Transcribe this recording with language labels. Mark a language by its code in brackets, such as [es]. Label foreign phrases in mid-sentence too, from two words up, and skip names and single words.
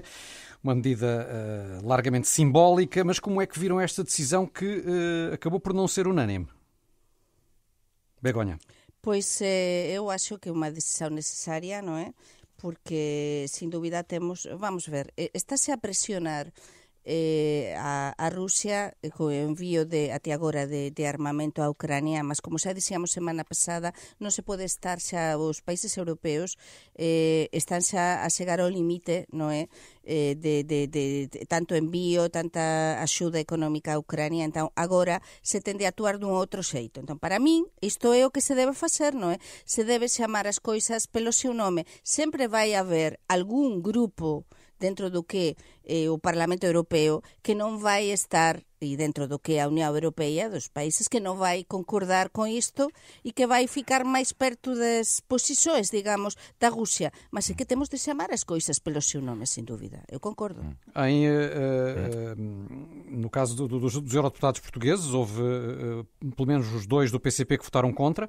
[pt] Uma medida largamente simbólica, mas como é que viram esta decisão que acabou por não ser unânime? Begonha. Pois eu acho que é uma decisão necessária, não é? Porque, sem dúvida, [gl] vamos ver, está-se a pressionar a Rusia co envío até agora de armamento á Ucrania, mas como xa dixíamos semana pasada, non se pode estar xa, os países europeos están xa a chegar ao limite, non é? De tanto envío, tanta axuda económica á Ucrania, então agora se tende a actuar dun outro xeito. Então, para min, isto é o que se debe facer, non é? Se debe chamar [pt] as coisas pelo seu nome. [gl] Sempre vai haber algún grupo dentro do que o Parlamento Europeo que non vai estar, e dentro do que a Unión Europea, dos países que non vai concordar con isto e que vai ficar máis perto das posições, digamos, da Rússia. [pt] Mas é que temos de chamar as coisas pelo seu nome, sem dúvida. Eu concordo. No caso dos eurodeputados portugueses, houve pelo menos os 2 do PCP que votaram contra.